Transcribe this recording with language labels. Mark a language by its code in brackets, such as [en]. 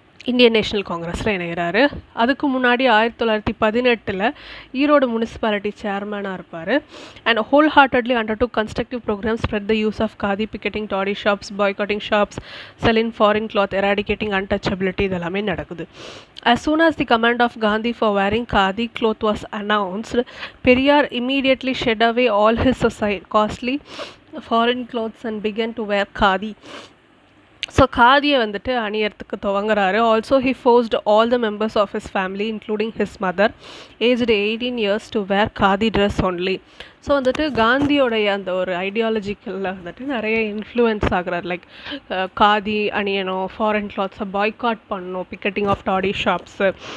[ta] Indian national காங்கிரஸில் இணைகிறாரு. அதுக்கு முன்னாடி 1918 ஈரோடு முனிசிபாலிட்டி சேர்மனாக இருப்பார். [en] and wholeheartedly undertook constructive programmes spread the use of khadi, picketing toddy shops, boycotting shops, selling foreign cloth, eradicating untouchability [ta] இதெல்லாமே நடக்குது. [en] As soon as the command of Gandhi for wearing khadi cloth was announced, Periyar immediately shed away all his costly foreign clothes and began to wear khadi. [ta] So காதியை வந்துட்டு அணியறதுக்கு துவங்குறாரு. [en] Also he forced all the members of his family including his mother aged 18 years to wear khadi dress only. [ta] So வந்துட்டு காந்தியோடைய அந்த ஒரு ஐடியாலஜிக்கலில் வந்துட்டு நிறைய influence ஆகுறாரு. Like khadi அணியணும், foreign கிளாத்ஸை boycott பண்ணணும், picketing of daddy shops.